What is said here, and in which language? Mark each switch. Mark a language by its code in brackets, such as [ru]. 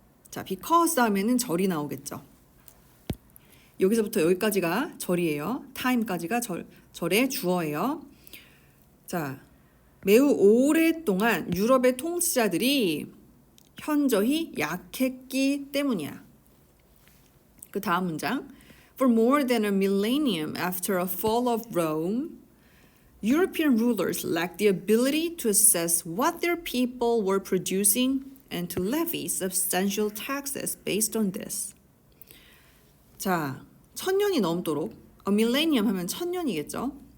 [ko] 자, because 다음에는 절이 나오겠죠. 여기서부터 여기까지가 절이에요. time까지가 절의 주어예요. 자, 매우 오랫동안 유럽의 통치자들이 현저히 약했기 때문이야. 그 다음 문장. [en] For more than a millennium after a fall of Rome, European rulers lacked the ability to assess what their people were producing and to levy substantial taxes based on this. [ko] 자, 1000년이 넘도록 a millennium 하면 1000년이겠죠.